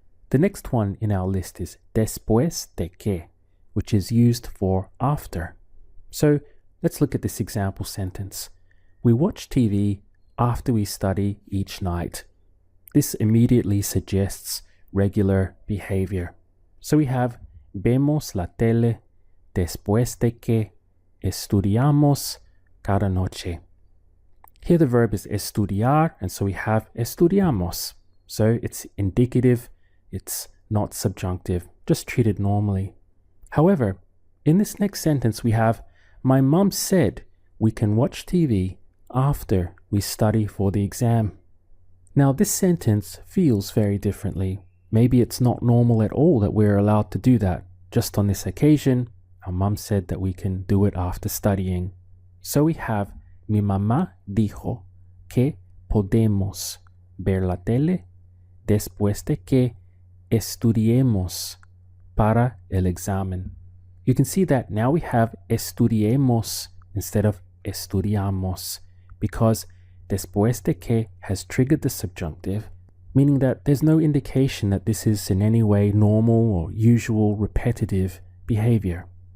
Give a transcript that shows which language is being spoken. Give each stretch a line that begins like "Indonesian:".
English: The next one in our list is después de que, which is used for after. So let's look at this example sentence. We watch TV after we study each night. This immediately suggests regular behavior. So we have
Spanish: vemos la tele después de que estudiamos cada noche.
English: Here the verb is estudiar, and so we have estudiamos. So it's indicative, it's not subjunctive, just treated normally. However, in this next sentence we have, my mom said we can watch TV after we study for the exam. Now this sentence feels very differently. Maybe it's not normal at all that we're allowed to do that. Just on this occasion, our mom said that we can do it after studying. So we have,
Spanish: mi mamá dijo que podemos ver la tele después de que estudiemos para el examen.
English: You can see that now we have estudiemos instead of estudiamos, because después de que has triggered the subjunctive, meaning that there's no indication that this is in any way normal or usual repetitive behavior.